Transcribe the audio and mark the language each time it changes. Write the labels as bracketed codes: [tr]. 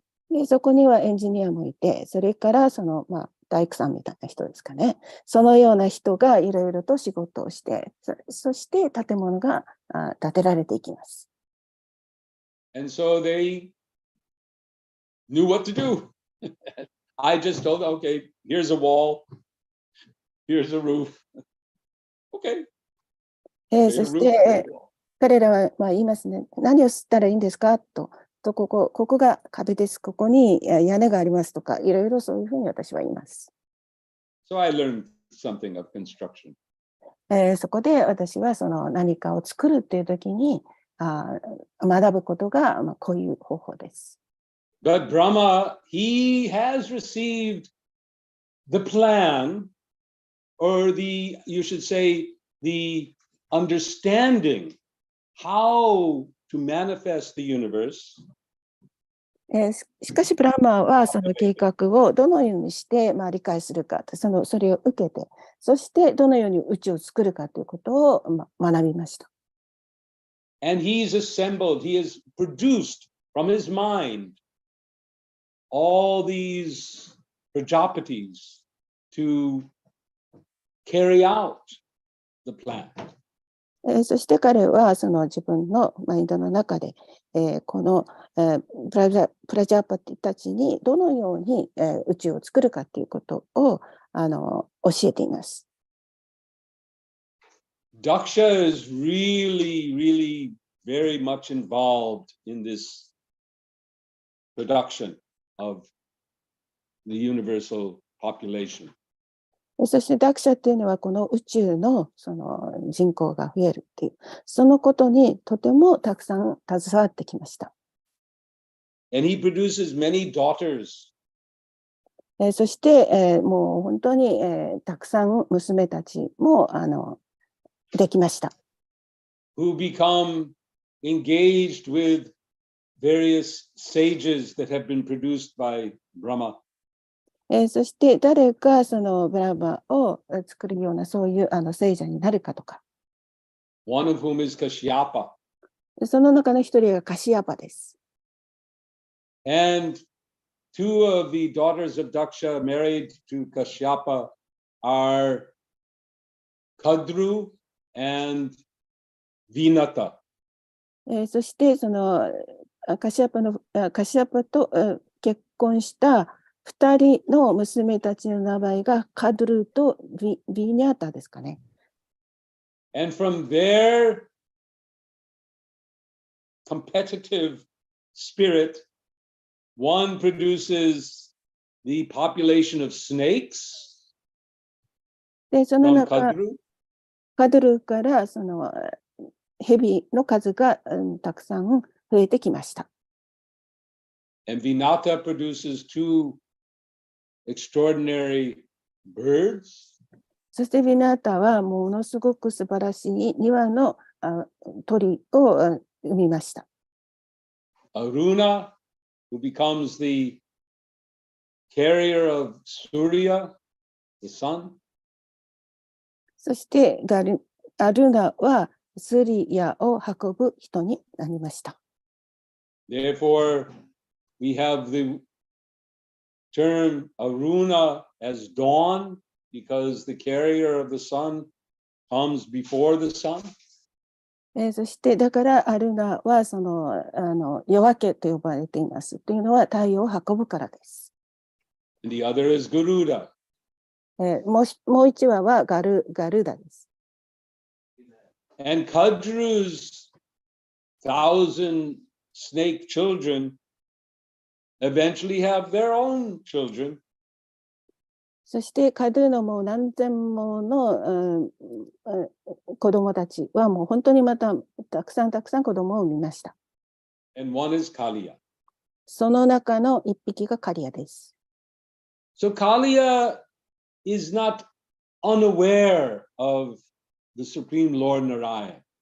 [ja] で、そこにはエンジニアもいて、それから大工さんみたいな人ですかね。そのような人がいろいろと仕事をして、そして建物が建てられていきます。 [en] And so they knew what to do. I just told them, okay, here's a wall, here's a roof. Okay. [ja] そして彼らは言いますね。何をしたらいいんですかと。ここが壁です。ここに屋根がありますとか、いろいろそういうふうに私は言います。 [en] So I learned something of construction. [ja] そこで私は何かを作るっていう時に学ぶことがこういう方法です。 [en] But Brahma, he has received the plan, or you should say, the understanding how to manifest the universe. [ja] しかしブラーマはその計画をどのようにして理解するか、それを受けて、そしてどのように宇宙を作るかということを学びました。 [en] And he's assembled, he has produced from his mind all these Prajapatis to carry out the plan. [ja] そして彼は自分のマインドの中で、この、プラジャーパティたちにどのように、宇宙を作るかということを教えています。 [en] Daksha is really, really very much involved in this production of the universal population. [ja] そしてダクシャっていうのはこの宇宙の人口が増えるっていう、そのことにとてもたくさん携わってきました。 [en] And he produces many daughters. [ja] そして、もう本当に、たくさん娘たちもできました。 [en] Who become engaged with various sages that have been produced by Brahma. [ja] そして誰がブラーマを作るようなそういう聖者になるかとか。 [en] one of whom is Kashyapa. [ja] その中の一人がカシヤパです。 [en] And two of the daughters of Daksha married to Kashyapa are Kadru and Vinata. [ja] そしてそのカシヤパと結婚した2人の娘たちの名前がカドゥルとビニャータですかね。 [en] And from their competitive spirit, one produces the population of snakes [ja] で、その [en] from [ja] 中、 [en] Kadru, [ja] カドゥルからその蛇の数が、たくさん増えてきました。 [en] and Vinata produces two extraordinary birds. [ja] そしてビナータはものすごく素晴らしい2羽の鳥を生みました。 [en] Aruna, who becomes the carrier of Surya, the sun. [ja] そしてアルナはスリヤを運ぶ人になりました。 [en] Therefore, we have the term Aruna as dawn because the carrier of the sun comes before the sun. [ja] そしてだからアルナはその夜明けと呼ばれています。というのは太陽を運ぶからです。 [en] And the other is Garuda. [ja] もう一羽はガルダです。 [en] And Kadru's 1,000 snake children eventually have their own children. [ja] そしてカドゥのもう何千もの、子供たちはもう本当にまたたくさん子供を産みました。 [en] And one is Kaliya. [ja] その中の一匹がカリアです。 [en] So Kaliya is not unaware of the Supreme Lord Narayan.